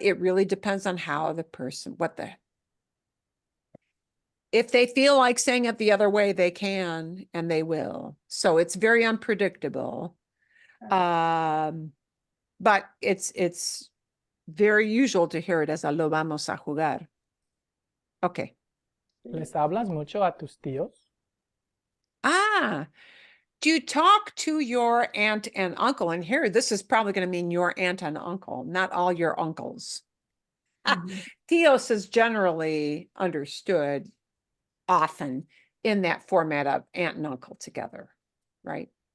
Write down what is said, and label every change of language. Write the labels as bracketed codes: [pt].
[en] It really depends on how the person, if they feel like saying it the other way, they can, and they will. So it's very unpredictable. But it's very usual to hear it as a lo vamos a jugar. Okay. [es] ¿Les hablas mucho a tus tíos? [en] Do you talk to your aunt and uncle? And here, this is probably going to mean your aunt and uncle, not all your uncles. Tios is generally understood often in that format of aunt and uncle together, right?